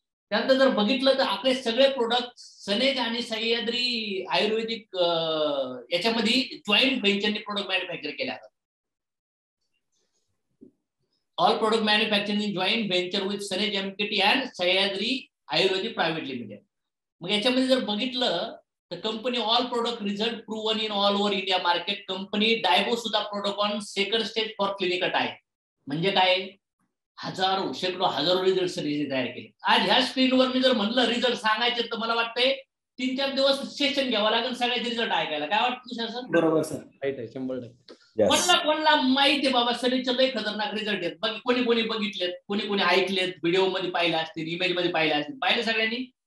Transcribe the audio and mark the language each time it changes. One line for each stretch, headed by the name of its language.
Marathi: त्यानंतर जर बघितलं तर आपले सगळे प्रोडक्ट सनेज आणि सह्याद्री आयुर्वेदिक याच्यामध्ये जॉईंट व्हेंचरने प्रोडक्ट मॅन्युफॅक्चर केले जातात.
English: All product manufacturing in joint venture with सनेज MKT and Sahyadri Ayurvedic private limited.
Marathi: मग याच्यामध्ये जर बघितलं तर
English: Company all product result proven in all over India market. Company डायबो सुद्धा product on second stage for clinical trial.
Marathi: म्हणजे काय, शेकडो हजारो रिझल्ट तयार केले. आज ह्या स्क्रीनवर मी जर म्हणलं रिझल्ट सांगायचे तर मला वाटतंय 3-4 दिवस सेशन घ्यावं लागेल सगळ्याचे रिझल्ट ऐकायला. काय वाटतं सर? बरोबर सर. राईट आहे, 100%. कोणाला माहिती आहे बाबा सनीचे लय खतरनाक रिझल्ट आहेत. बाकी कोणी बघितलेत, कोणी ऐकलेत, व्हिडिओ मध्ये पाहिले असतील, इमेज मध्ये पाहिले असतील, पाहिले सगळ्यांनी.